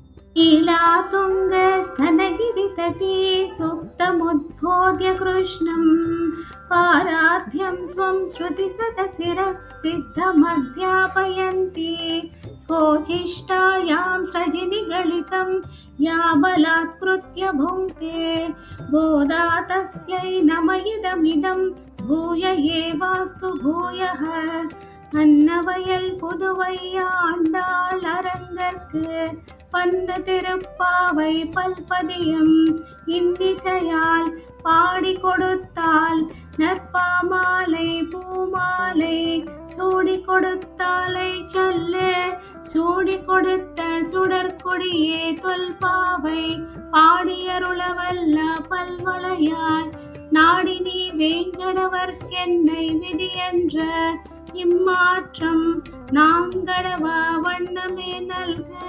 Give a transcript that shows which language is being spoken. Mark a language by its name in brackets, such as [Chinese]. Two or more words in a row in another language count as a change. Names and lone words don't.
[Sanskrit] लीलातुङ्गस्तनगिरितटे सुप्तमुद्बोध्य कृष्णं पाराध्यं स्वं श्रुतिसतशिरः सिद्धमध्यापयन्ति स्वोच्छिष्टायां स्रजिनिगलितं या बलात्कृत्य भुङ्क्ते गोदा तस्यै नम इदमिदं भूय एवास्तु भूयः [Tamil] அன்னவயல் புதுவை ஆண்டாள் அரங்கற்கு பன்ன திருப்பாவை பல்பதியம் இன்னிசையால் பாடி கொடுத்தாள் நற்பாமாலை பூமாலை சூடி கொடுத்தாலை சொல்ல சூடி கொடுத்த சுடற்கொடியே தொல்பாவை பாடியருளவல்ல பல்வளையாய் நாடி நீ வேங்கடவர்க்கென்னை விதியென்ற இம்மாற்றம் நாங்கடவ வண்ணமே நல்க.